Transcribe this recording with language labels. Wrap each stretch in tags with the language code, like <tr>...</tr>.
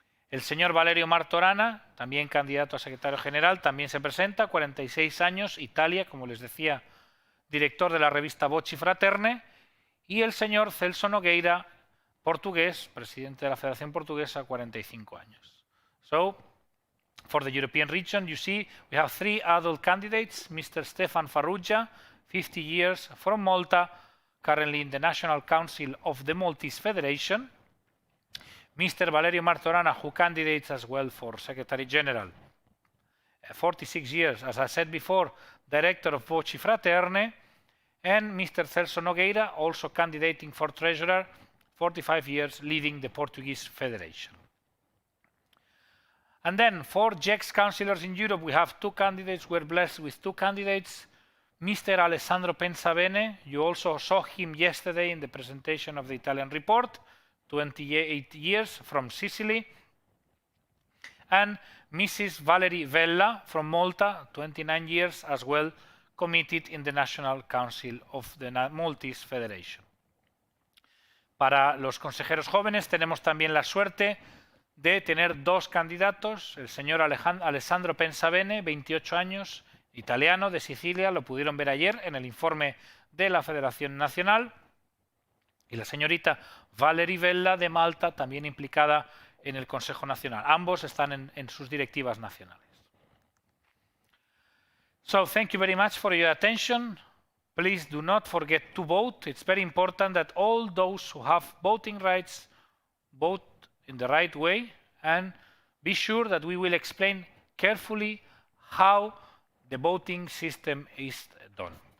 <es>El señor Valerio Martorana, también candidato a secretario general, también se presenta, 46 años, Italia, como les decía, director de la revista Voci Fraterne. Y el señor Celso Nogueira, portugués, presidente de la Federación Portuguesa, 45 años.</es> <en>So, for the European region, you see, we have 3 adult candidates, Mr. Stefan Farrugia, 50 years, from Malta, currently in the National Council of the Maltese Federation. Mr. Valerio Martorana, who candidates as well for Secretary General, 46 years, as I said before, Director of Voci Fraterne, and Mr. Celso Nogueira, also candidating for Treasurer, 45 years, leading the Portuguese Federation. And then for JEX councillors in Europe, we have 2 candidates. We're blessed with 2 candidates. Mr. Alessandro Pensabene, you also saw him yesterday in the presentation of the Italian report, 28 years, from Sicily. And Mrs. Valerie Vella from Malta, 29 years, as well, committed in the National Council of the Maltese Federation.</en> <es>Para los consejeros jóvenes tenemos también la suerte de tener 2 candidatos, el señor Alessandro Pensabene, 28 años, italiano, de Sicilia, lo pudieron ver ayer en el informe de la Federación Nacional, y la señorita Valerie Vella de Malta, también implicada en el Consejo Nacional. Ambos están en sus directivas nacionales.</es> <en>So, thank you very much for your attention. Please do not forget to vote. It's very important that all those who have voting rights vote in the right way, and be sure that we will explain carefully how the voting system is done.</en>